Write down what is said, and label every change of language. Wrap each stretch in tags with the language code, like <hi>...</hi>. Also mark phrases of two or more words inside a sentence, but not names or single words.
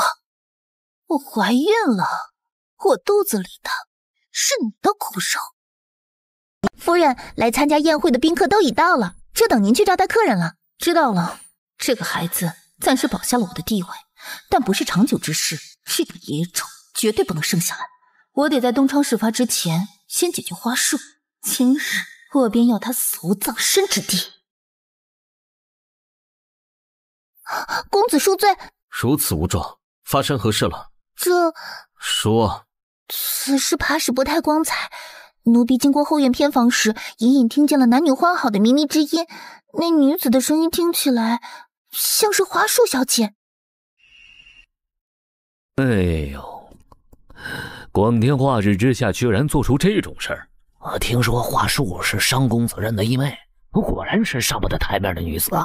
<zh>我懷孕了，我肚子裡的是你的骨肉。夫人，來參加宴會的賓客都已到了，就等您去招待客人了。知道了，這個孩子暫時保下了我的地位，但不是長久之事。這個野種絕對不能生下來。我得在東窗事發之前先解決花樹，今日我便要他死無葬身之地。公子恕罪。如此無狀，發生何事了？這說。此事怕是不太光彩。奴婢經過後院偏房時，隱隱聽見了男女歡好的靡靡之音。那女子的聲音聽起來像是花樹小姐。哎呦，光天化日之下居然做出這種事兒！我聽說花樹是商公子認的義妹，果然是上不得台面的女子啊！</zh>